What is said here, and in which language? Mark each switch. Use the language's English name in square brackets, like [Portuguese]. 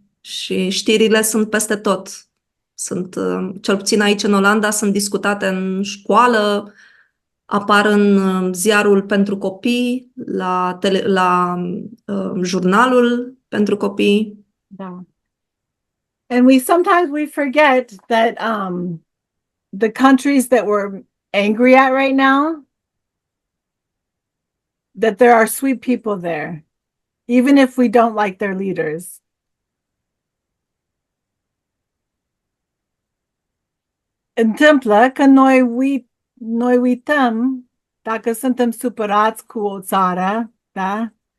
[Romanian] Și știrile sunt peste tot. Sunt, cel puțin aici în Olanda, sunt discutate în școală, apar în ziarul pentru copii, la jurnalul pentru copii. Da. [English] And sometimes we forget that the countries that we're angry at right now, that there are sweet people there, even if we don't like their leaders. [Romanian] Întâmplă că noi uităm dacă suntem supărați cu o țară, da?